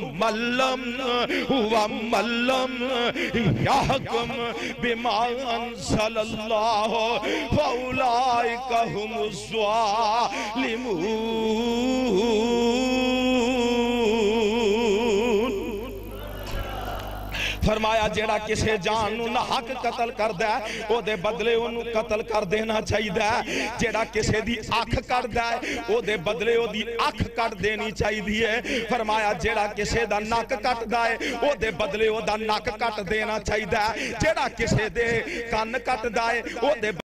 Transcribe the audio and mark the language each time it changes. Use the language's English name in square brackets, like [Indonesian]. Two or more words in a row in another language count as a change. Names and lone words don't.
[Arabic] وَمَن لَّمْ يَحْكُم بِمَا أَنزَلَ اللَّهُ فَأُولَٰئِكَ هُمُ الظَّالِمُونَ. [Punjabi] فرمایا جیڑا کسے جان نو نہ حق قتل کر دے او دے بدلے انہوں قتل کر دینا چاہی دے, جیڑا کسے دی آنکھ کر دے او دے بدلے او دی آنکھ کر دینی چاہی دیئے. فرمایا جیڑا کسے دا ناک کٹ دے او دے بدلے او دا ناک کٹ دینا چاہی دے, جیڑا کسے دے کان کٹ دے او دے